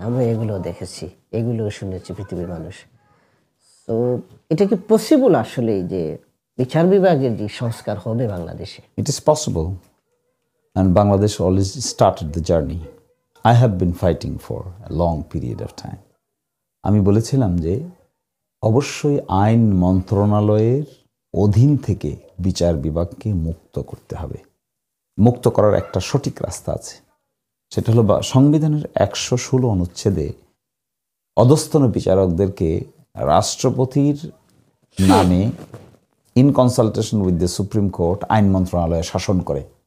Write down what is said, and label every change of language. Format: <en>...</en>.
<bn>আমরা এগুলো দেখেছি, এগুলো শুনেছি পৃথিবীর মানুষ। তো এটা কি পসিবল আসলেই যে বিচার বিভাগের যে সংস্কার হবে বাংলাদেশে?</bn> <en>It is possible, and Bangladesh always started the journey. I have been fighting for a long period of time.</en> <bn>আমি বলেছিলাম যে অবশ্যই আইন মন্ত্রণালয়ের অধীন থেকে বিচার বিভাগকে মুক্ত করতে হবে। মুক্ত করার একটা সঠিক রাস্তা আছে, সেটা হলো সংবিধানের 116 অনুচ্ছেদে অধস্তন বিচারকদেরকে রাষ্ট্রপতির নামে</bn> <en>in consultation with the Supreme Court</en> <bn>আইন মন্ত্রণালয়ে শাসন করে।</bn>